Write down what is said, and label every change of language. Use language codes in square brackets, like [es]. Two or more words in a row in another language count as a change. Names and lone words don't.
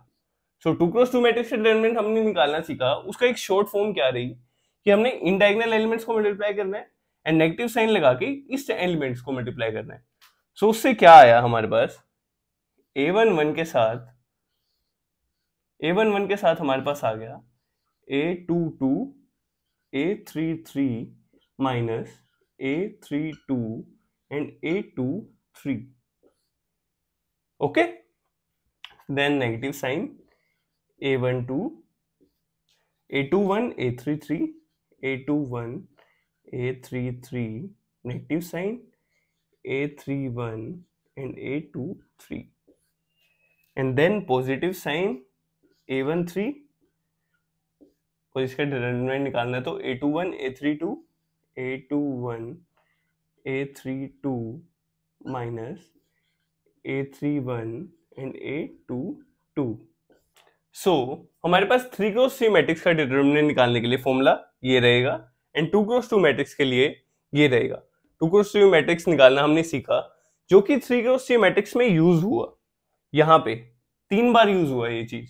[hi] सो 2x2 मैट्रिक्स का डिटरमिनेंट हमने निकालना सीखा, उसका एक [en] short form [hi] क्या रही कि हमने इन [en] diagonal elements [hi] को मल्टीप्लाई करना है [en] and negative sign [hi] लगा के इस एलिमेंट्स को मल्टीप्लाई करना है। सो उससे क्या आया हमारे पास, a11 के साथ हमारे पास आ गया a22 a33 माइनस a32 एंड a23। [en] okay, then negative sign a12 a21 a33 a21 a33 negative sign a31 and a23 and then positive sign a13। [hi] और इसका डिटरमिनेंट निकालना है तो a21 a32 a21 a32 माइनस a31 and a22। सो हमारे पास 3x3 मैट्रिक्स का डिटरमिनेंट निकालने के लिए फॉर्मूला ये रहेगा एंड 2x2 मैट्रिक्स के लिए ये रहेगा। 2x3 मैट्रिक्स निकालना हमने सीखा जो कि 3x3 मैट्रिक्स में यूज हुआ, यहाँ पे 3 बार यूज हुआ ये चीज।